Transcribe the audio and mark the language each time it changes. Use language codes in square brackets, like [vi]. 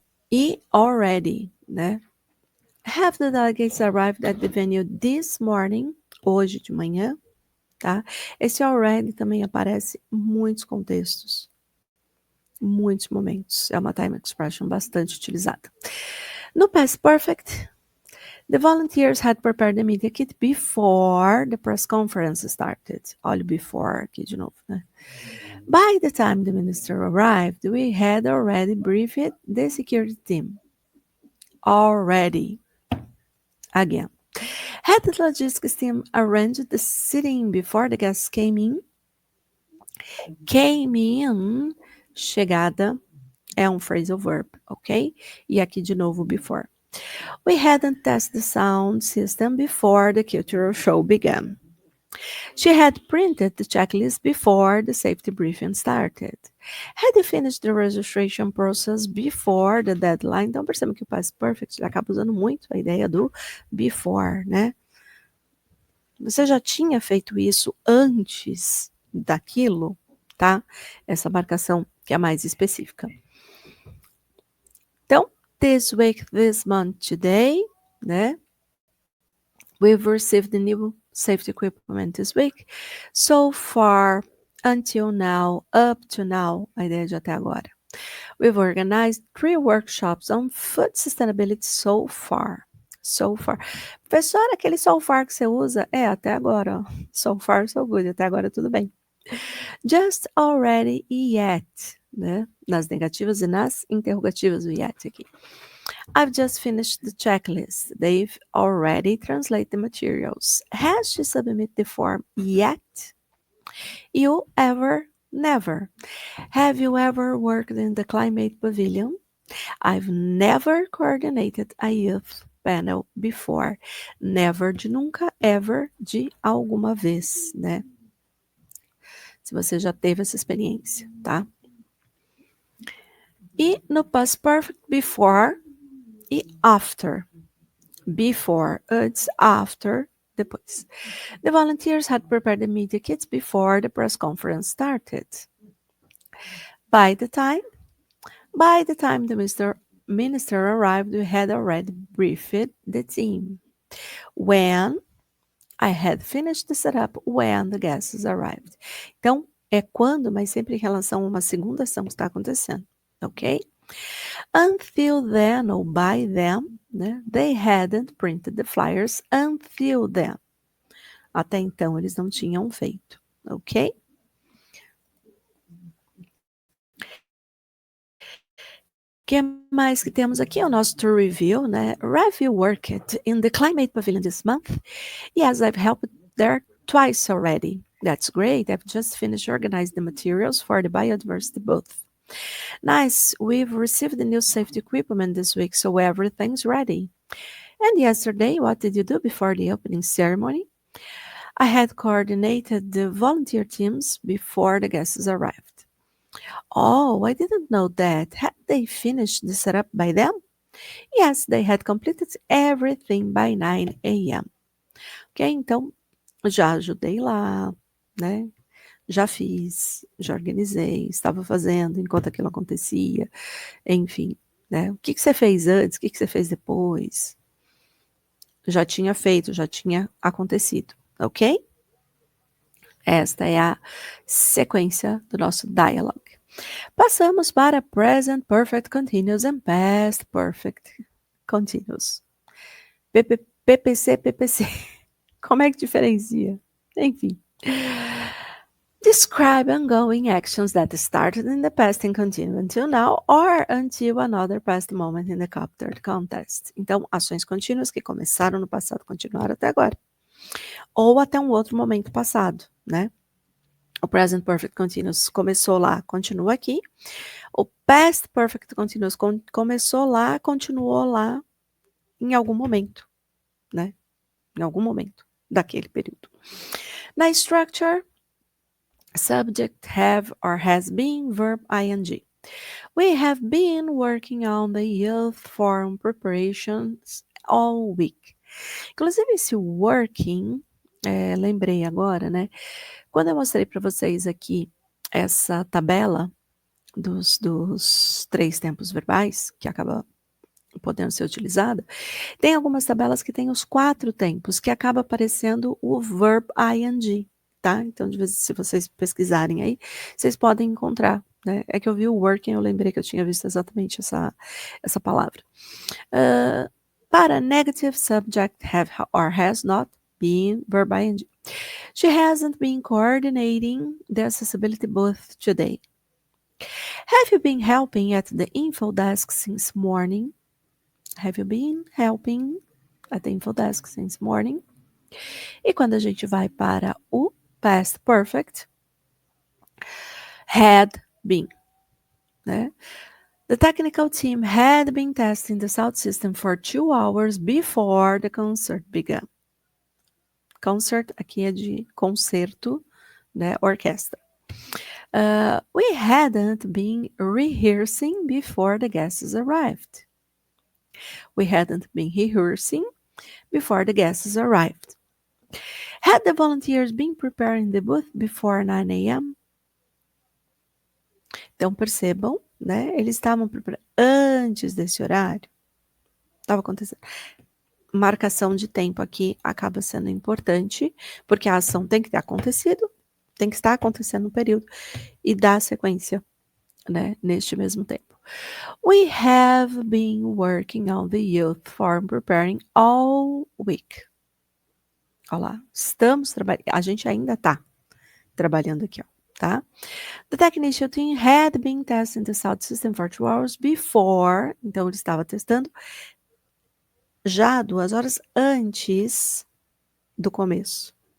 [en] E already, né? Have the delegates arrived at the venue this morning? [pt] Hoje de manhã, tá? Esse already também aparece em muitos contextos, muitos momentos. É uma time expression bastante utilizada. [en] No past perfect, the volunteers had prepared the media kit before the press conference started. [pt] Olha o before aqui de novo, né? [en] By the time the minister arrived, we had already briefed the security team. Already. Again. Had the logistics team arranged the seating before the guests came in? [pt] Came in, chegada, é um phrasal verb, ok? E aqui de novo before. [en] We hadn't tested the sound system before the cultural show began. She had printed the checklist before the safety briefing started. Had you finished the registration process before the deadline? [pt] Então, perceba que o past perfect acaba usando muito a ideia do before, né? Você já tinha feito isso antes daquilo, tá? Essa marcação que é mais específica. [en] Então, this week, this month, today, né? We've received the new safety equipment this week. So far, until now, up to now, [pt] a ideia de até agora. [en] We've organized 3 workshops on food sustainability so far. So far. [pt] Professor, aquele so far que você usa? É, até agora, ó. [en] So far, so good. [pt] Até agora, tudo bem. Just, already e yet, né? Nas negativas e nas interrogativas, o yet aqui. [en] I've just finished the checklist. They've already translated the materials. Has she submitted the form yet? You ever, never. Have you ever worked in the climate pavilion? I've never coordinated a youth panel before. [pt] Never de nunca, ever de alguma vez, né? Se você já teve essa experiência, tá? E no past perfect, before e after. Before, antes, after, depois. [en] The volunteers had prepared the media kits before the press conference started. By the time the minister arrived, we had already briefed the team. When I had finished the setup, when the guests arrived. [pt] Então, é quando, mas sempre em relação a uma segunda ação que está acontecendo, ok? [en] Until then, ou by then, né? They hadn't printed the flyers until then. [pt] Até então, eles não tinham feito, ok? O que mais que temos aqui? O nosso to review, né? [en] Review worked in the Climate Pavilion this month. Yes, I've helped there twice already. That's great. I've just finished organizing the materials for the biodiversity booth. Nice. We've received the new safety equipment this week, so everything's ready. And yesterday, what did you do before the opening ceremony? I had coordinated the volunteer teams before the guests arrived. Oh, I didn't know that. Had they finished the setup by then? Yes, they had completed everything by 9 a.m. [pt] Ok, então já ajudei lá, né? Já fiz, já organizei, estava fazendo enquanto aquilo acontecia, enfim, né? O que você fez antes, o que você fez depois? Já tinha feito, já tinha acontecido, ok? Esta é a sequência do nosso dialogue. Passamos para [en] Present Perfect Continuous and Past Perfect Continuous. [pt] PPC, PPC. Como é que diferencia? Enfim. [en] Describe ongoing actions that started in the past and continue until now or until another past moment in the Copter contest. [pt] Então, ações contínuas que começaram no passado continuaram até agora. Ou até um outro momento passado, né? O Present Perfect Continuous começou lá, continua aqui. O Past Perfect Continuous começou lá, continuou lá em algum momento, né? Em algum momento daquele período. [en] Na structure, subject, have or has been, verb, ing. We have been working on the youth forum preparations all week. [pt] Inclusive, esse working, lembrei agora, né? Quando eu mostrei para vocês aqui essa tabela dos 3 tempos verbais, que acaba podendo ser utilizada, tem algumas tabelas que tem os 4 tempos, que acaba aparecendo o verb ing, tá? Então, de vez se vocês pesquisarem aí, vocês podem encontrar, né? É que eu vi o working, eu lembrei que eu tinha visto exatamente essa palavra. [en] Para negative subject, have or has not been, verb ing. She hasn't been coordinating the accessibility booth today. Have you been helping at the info desk since morning? Have you been helping at the info desk since morning? [pt] E quando a gente vai para o past perfect, had been, né? [en] The technical team had been testing the sound system for 2 hours before the concert began. [pt] Concert aqui é de concerto, né? Orquestra. [en] We hadn't been rehearsing before the guests arrived. We hadn't been rehearsing before the guests arrived. Had the volunteers been preparing the booth before 9 a.m.? [pt] Então, percebam, né? Eles estavam preparando antes desse horário. Estava acontecendo. Marcação de tempo aqui acaba sendo importante, porque a ação tem que ter acontecido, tem que estar acontecendo no período, e dar sequência, né? Neste mesmo tempo. [en] We have been working on the youth forum preparing all week. [pt] Olha lá, estamos trabalhando, a gente ainda está trabalhando aqui, ó, tá? [en] The technician team had been testing the sound system for 2 hours before, [pt] então ele estava testando já 2 horas antes do começo.